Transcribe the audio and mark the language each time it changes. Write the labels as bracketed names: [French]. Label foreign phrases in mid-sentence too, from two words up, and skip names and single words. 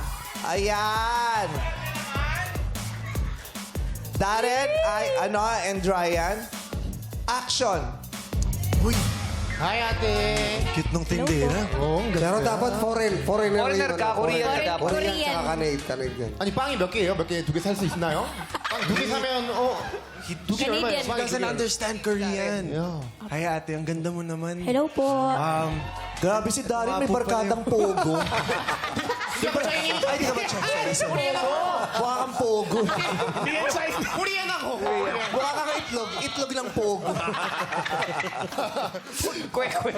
[Filipino] Ayan. Darren, and Ryan. Action. Uy, Hi, ate. cute nung tindera. Oo, ang Pero dapat Foreigner ka, Korean ka dapat. Korean. tsaka Canadian yan. [Korean] 아니, 빵이 몇 개예요? 몇 개, 두 개 살 수 있나요? 빵 두 개 사면, 두 개 얼마예요? [English] He [Korean] 빵이 두 [English] doesn't [Korean] 개. [English] understand Korean. Yeah. [Filipino] Hi ate, ang ganda mo naman. Hello po. Grabe si Darren, may Wapo pa barkadang pogo. Di ba Chinese? Ay, di ka ba Chinese? Mukha kang pogo. Di yan Chinese. Korean ako. Mukha kang itlog. Itlog ng pogo. Kwek-kwek.